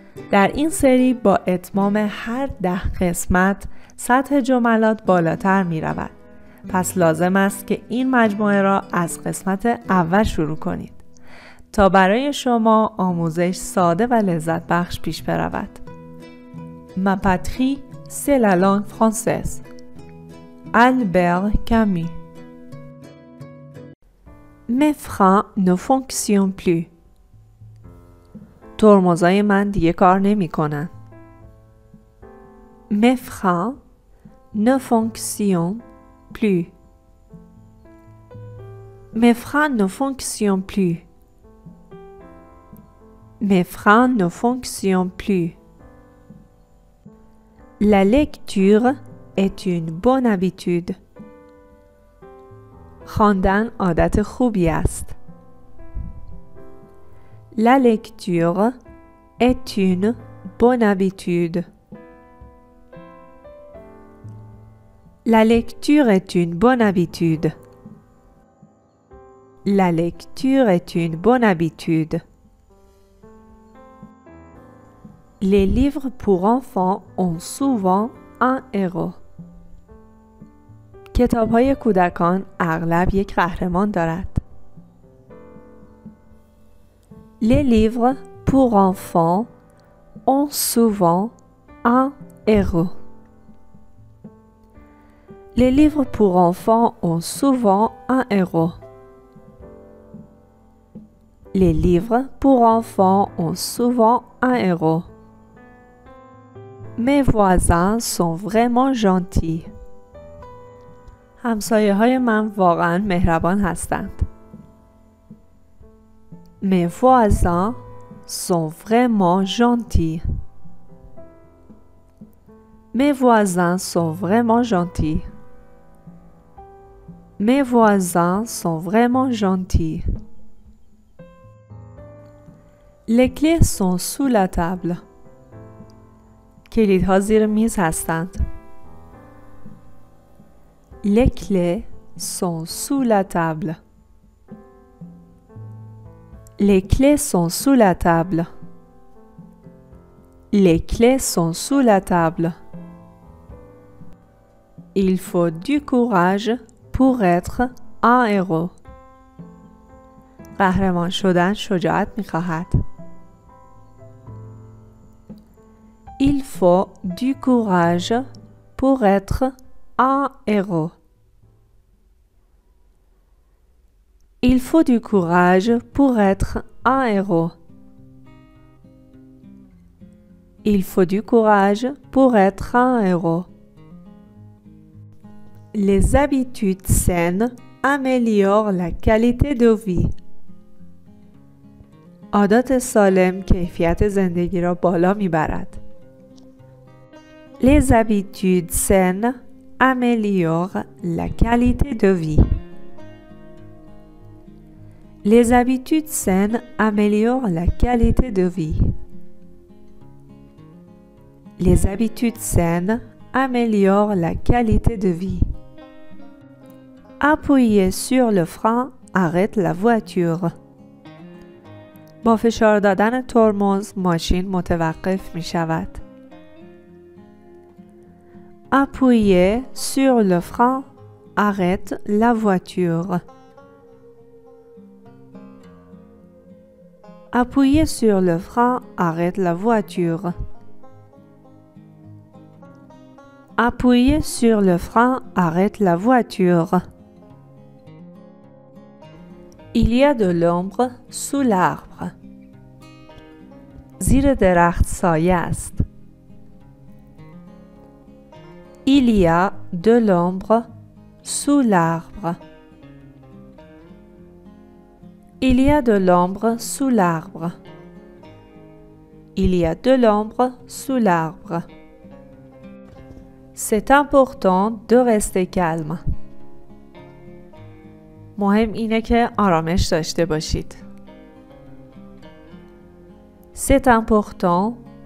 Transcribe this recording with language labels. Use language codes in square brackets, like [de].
[fa] در این سری با اتمام هر 10 قسمت سطح جملات بالاتر می رود. پس لازم است که این مجموعه را از قسمت اول شروع کنید تا برای شما آموزش ساده و لذت بخش پیش برود. [fr] Ma patrie, c'est la langue française. Albert Camus. Mes freins ne fonctionnent plus. [fa] ترمزای من دیگه کار نمی‌کنن. [fr] Mes freins ne fonctionnent plus. Mes freins ne fonctionnent plus. Mes freins ne fonctionnent plus. La lecture est une bonne habitude. [fa] خواندن عادت خوبی است. [fr] La lecture est une bonne habitude. La lecture est une bonne habitude. La lecture est une bonne habitude. Les livres pour enfants ont souvent un héros. [fa] کتاب‌های کودکان اغلب یک قهرمان دارد. [fr] Les livres pour enfants ont souvent un héros. Les livres pour enfants ont souvent un héros. Les livres pour enfants ont souvent un héros. Mes voisins sont vraiment gentils. [fa] همسایه‌های من واقعاً مهربان هستند. [fr] Mes voisins sont vraiment gentils. Mes voisins sont vraiment gentils. Mes voisins sont vraiment gentils. Les clés sont sous la table. [fa] کلیدها زیر میز هستند. [fr] Les clés sont sous la table. Les clés sont sous la table. Les clés sont sous la table. Il faut du courage pour être un héros. [fa] قهرمان شدن شجاعت می‌خواهد. [fr] Il faut du courage pour être un héros. Il faut du courage pour être un héros. Il faut du courage pour être un héros. Les habitudes saines améliorent la qualité de vie. [fa] عادات سالم کیفیت زندگی را بالا میبرد. [fr] Les habitudes saines améliorent la qualité de vie. Les habitudes saines améliorent la qualité de vie. Les habitudes saines améliorent la qualité de vie. Appuyez sur le frein, arrête la voiture. [fa] با فشار دادن ترمز ماشین متوقف می شود. [fr] Appuyez sur le frein, arrête la voiture. Appuyez sur le frein, arrête la voiture. Appuyez sur le frein, arrête la voiture. Il y a de l'ombre sous l'arbre. [fa] زیر درخت سایه است. [fr] Il y a de l'ombre sous l'arbre. Il y a de l'ombre sous l'arbre. Il y a de l'ombre sous l'arbre. C'est important de rester calme. [fa] مهم اینه که آرامش داشته باشید. [fr] C'est important